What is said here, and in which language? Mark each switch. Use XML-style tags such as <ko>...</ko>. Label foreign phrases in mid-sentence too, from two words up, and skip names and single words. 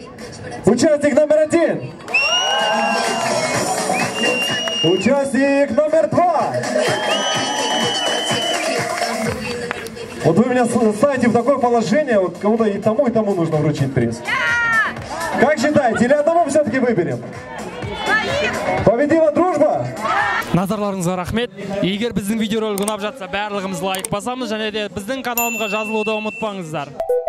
<ru>Участник номер 1. Участник номер 2. Вот вы меня ставите в такое положение, вот кому-то и тому нужно вручить приз. Как считаете, или одного все-таки выберем? Победила дружба?</ru> <kk>Назарларыңызға рахмет. Егер біздің видеоролик ұнап жатса, барлығымыз лайк басамыз, және де біздің каналымызға жазылуды ұмытпаңыздар.</kk>